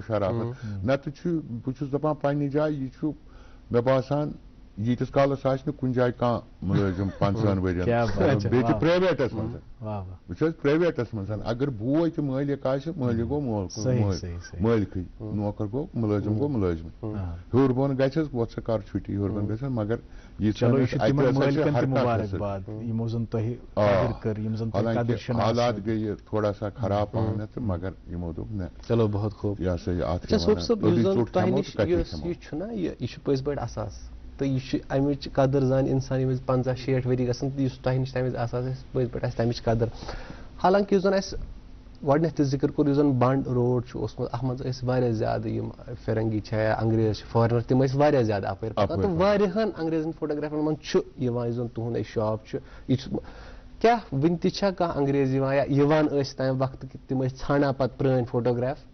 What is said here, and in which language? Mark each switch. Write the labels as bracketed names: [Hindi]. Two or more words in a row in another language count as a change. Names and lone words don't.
[Kashmiri] شرافت نتہٕ چھُ بہٕ چھُس دپان پننہِ جایہِ یہِ چھُ مےٚ باسان ییٖتِس کالس آسہِ نہٕ کُنہِ جایہِ کانٛہہ مُلٲزِم 50 ؤرین بیٚیہِ تہِ پرٛایویٹس منٛز وٕچھ حظ پرٛایویٹس منٛز اگر بوے تہِ مٲلِک آسہِ مٲلِک گوٚو مٲلکٕے نوکر گوٚو مُلٲزِم گوٚو مُلٲزِم ہیوٚر بۄن گژھٮ۪س وۄتھ سا کر چھُٹی ہیوٚر بۄن گژھٮ۪س مگر حالات گٔیہِ [Urdu] تھوڑا سا خراب [Kashmiri] پہنتھ تہٕ مگر یِمو دوٚپ نہ [Urdu] چلو بہت خوب [Kashmiri] یہِ ہسا یہِ اتھ تو یہ امچ قدر زان انسان ییٚمِس 50-60 ؤری گژھن تہٕ یُس تۄہہِ نِش تَمہِ وِزِ آسان آسہِ پٔزۍ پٲٹھۍ آسہِ تَمِچ قدر حالانکہ یُس زن اَسہِ گۄڈنٮ۪تھ تہِ ذِکر کوٚر یُس زن بنٛڈ روڈ چھُ اوسمُت اتھ منٛز ٲسۍ واریاہ زیادٕ یِم فرنگی چھِ یا انگریز چھِ فارنر تِم ٲسۍ واریاہ زیادٕ اپٲرۍ پکان تہٕ واریاہن انگریزن فوٹوگرافرن منٛز چھُ یِوان یُس زن تُہُنٛد اَسہِ شاپ چھُ یہِ چھُ کیٛاہ وُنہِ تہِ چھا کانٛہہ انگریز یِوان یا یِوان ٲسۍ تمہِ وقتہٕ کہِ تِم ٲسۍ ژھانڈان پتہٕ پرٛٲنۍ فوٹوگراف